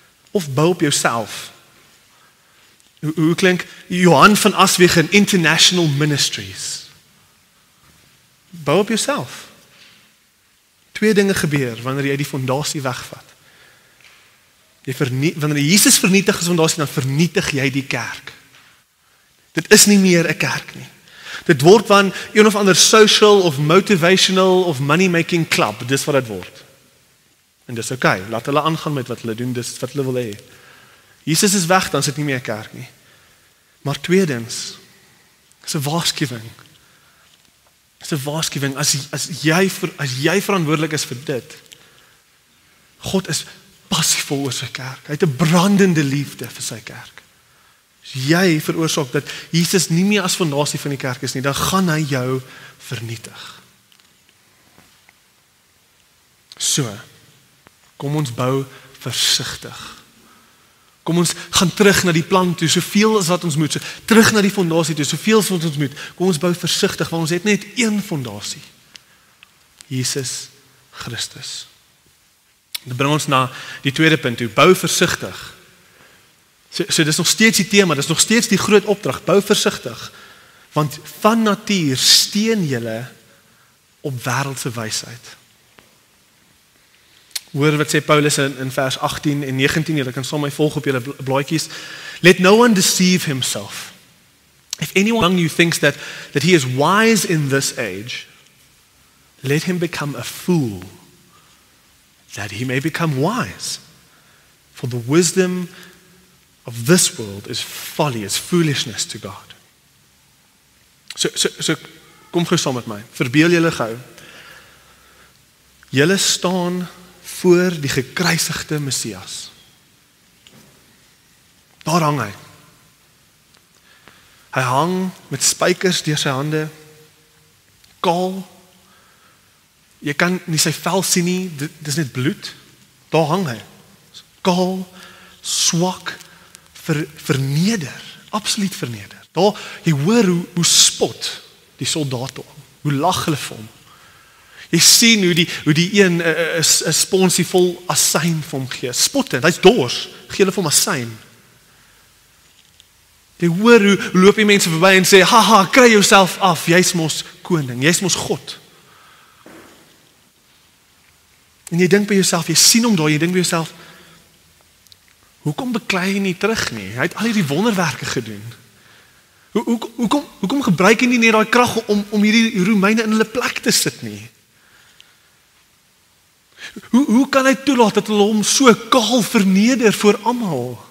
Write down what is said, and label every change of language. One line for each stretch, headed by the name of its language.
Afrikaans: Of bou op jouself. Hoe klink Johan van Aswegen International Ministries? Bou op jouself. Twee dinge gebeur wanneer jy die fondasie wegvat. Wanneer Jesus vernietig die fondasie, dan vernietig jy die kerk. Dit is nie meer 'n kerk nie. Dit word van een of ander social of motivational of money-making club. Dis wat dit word. En dis okay, laat hulle aangaan met wat hulle doen, dis wat hulle wil hê. Jesus is weg, dan is dit nie meer 'n kerk nie. Maar tweedens, is 'n waarskuwing. Dis 'n waarskuwing, as jy verantwoordelik is vir dit, God is passievol oor sy kerk. Hy het 'n brandende liefde vir sy kerk. As jy veroorsaak dat Jesus nie meer as fondasie van die kerk is nie, dan gaan hy jou vernietig. So, kom ons bou versigtig. Kom ons gaan terug na die plan toe, soveel as wat ons moet, terug na die fondasie toe, soveel as wat ons moet. Kom ons bou versigtig, want ons het net een fondasie. Jesus Christus. Dit bring ons na die tweede punt toe, bou versigtig. So dis nog steeds die tema, dis nog steeds die groot opdrag, bou versigtig. Want van natuur steun julle op wêreldse wysheid. Hoor wat sê Paulus in vers 18 en 19, julle kan saam my volg op julle blaadjies.
English: Let no one deceive himself. If anyone among you thinks that he is wise in this age, let him become a fool, that he may become wise. For the wisdom of this world is folly, is foolishness to God.
Afrikaans: So kom gou saam met my. Verbeel julle gou. Julle staan voor die gekruisigde Messias. Daar hang hy. Hy hang met spykers deur sy hande. kaal. Jy kan nie sy vel sien nie, dis net bloed. Daar hang hy. Kaal, swak, verneder, absoluut verneder. Daar, jy hoor hoe spot die soldate hom, hoe lag hulle vir hom. Jy sien hoe die een 'n sponsie vol asyn vir hom gee. Spottend, hy's dors, gee hulle vir hom asyn. Jy hoor hoe loop die mense verby en sê, haha, kry jouself af, jy's mos koning, jy's mos God. En jy dink by jouself, jy sien hom daar, jy dink by jouself, hoekom beklei hy nie terug nie? Hy het al hierdie wonderwerke gedoen. Hoekom gebruik hy nie net daai krag om hierdie Romeine in hulle plek te sit nie? Hoe kan hy toelaat dat hulle hom so kaal verneder voor almal?